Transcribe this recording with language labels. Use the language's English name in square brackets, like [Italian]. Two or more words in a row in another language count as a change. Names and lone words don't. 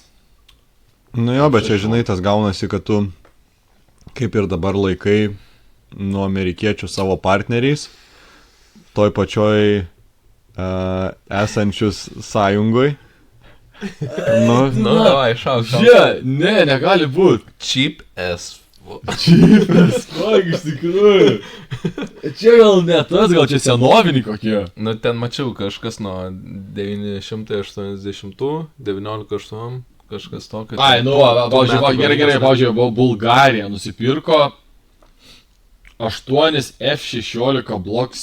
[Lithuanian] Nu jo, bet čia, žinai, tas gaunasi, kad tu kaip ir dabar laikai nuo amerikiečių savo partneriais, toj pačioj esančius sąjungoj. Nu, davai, šauk. Ne, negali būt. [English] Cheap as fuck, [Lithuanian] iš tikrųjų. Čia gal ne tas, gal čia senoviniai kokie. Nu, ten mačiau kažkas nuo 980, 19.8. Kažkas tokio. Ai, nu, gerai, pavyzdžiui, Bulgarija nusipirko 8 F-16 bloks.